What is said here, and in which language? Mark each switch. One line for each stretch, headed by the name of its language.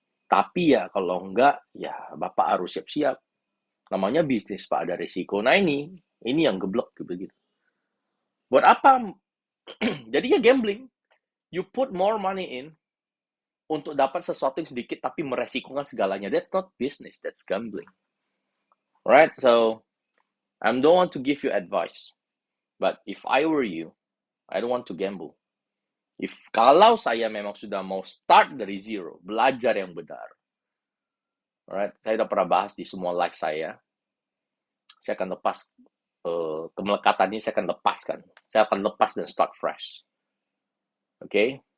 Indonesian: Tapi ya kalau enggak, ya Bapak harus siap-siap. Namanya bisnis, Pak, ada resiko. Nah ini yang geblek begitu. Buat apa? Jadinya gambling.
English: You put more money in
Indonesian: untuk dapat sesuatu yang sedikit tapi meresikokan segalanya.
English: That's not business, that's gambling. Right? So, I don't want to give you advice. But if I were you, I don't want to gamble.
Indonesian: Kalau saya memang sudah mau start dari zero, belajar yang benar. Alright, saya udah pernah bahas di semua live saya. Saya akan lepas kemelekatan ini, saya akan lepaskan. Saya akan lepas dan start fresh. Okay?